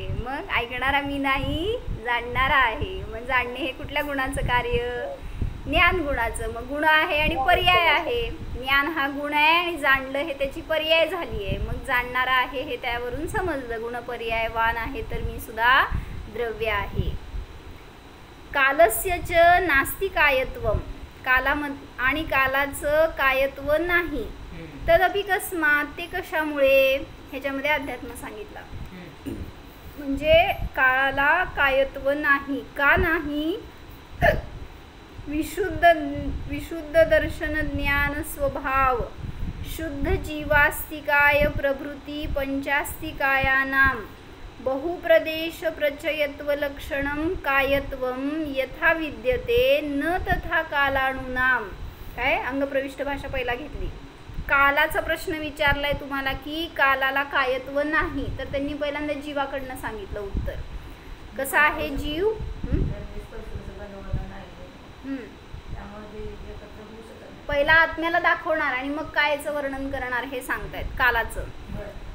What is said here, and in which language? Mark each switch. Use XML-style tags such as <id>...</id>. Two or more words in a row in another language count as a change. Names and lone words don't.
<mr>मग ऐकणारा मी नाही, जाणणारा आहे. मग जाणणे हे कुठल्या गुणाचं कार्य? ज्ञान गुणाचं. मग गुण आहे आणि पर्याय आहे. ज्ञान हा गुण आहे आणि जाणलं हे त्याची पर्याय झाली आहे. मग जाणणारा आहे हे त्यावरून समजलं. गुणपर्यायवान आहे तर मी सुद्धा द्रव्य आहे.</mr> <sa>कालस्य च नास्ति कायत्वम,</sa> <mr>आणि कालाचं कायत्व नाही.</mr> <sa>तदपि कस्मात,</sa> <mr>ते कशामुळे? ह्याच्यामध्ये अध्यात्म सांगितला. म्हणजे काळाला कायत्व नाही. का नाही?</mr> <sa>विशुद्ध दर्शन ज्ञान स्वभाव शुद्ध जीवास्तिकाय प्रभृती पंचास्तिकायानाम बहुप्रदेश प्रचयत्व लक्षणम कायत्वम यथा विद्यते न तथा कालानुनाम.</sa> <mr>काय अंगप्रविष्ट भाषा पहिला घेतली. कालाचा प्रश्न विचारलाय तुम्हाला की कालाला कायत्व नाही, तर त्यांनी पहिल्यांदा जीवाकडनं सांगितलं उत्तर. कसा आहे जीव? पहिला आत्म्याला दाखवणार आणि मग कायचं वर्णन करणार हे सांगतायत कालाचं.</mr>